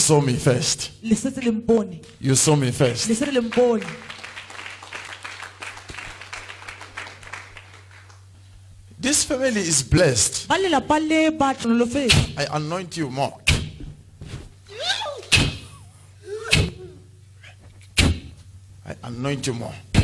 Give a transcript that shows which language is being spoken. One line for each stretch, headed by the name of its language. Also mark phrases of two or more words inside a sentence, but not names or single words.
English: you saw me first.
Tswana: le setse le mpone.
English: You saw me first.
Tswana: Le setse le mpone.
English: This family is blessed.
Tswana: Ba lelapa le ba tlhonolofetse.
English: I anoint you more. I anoint you more.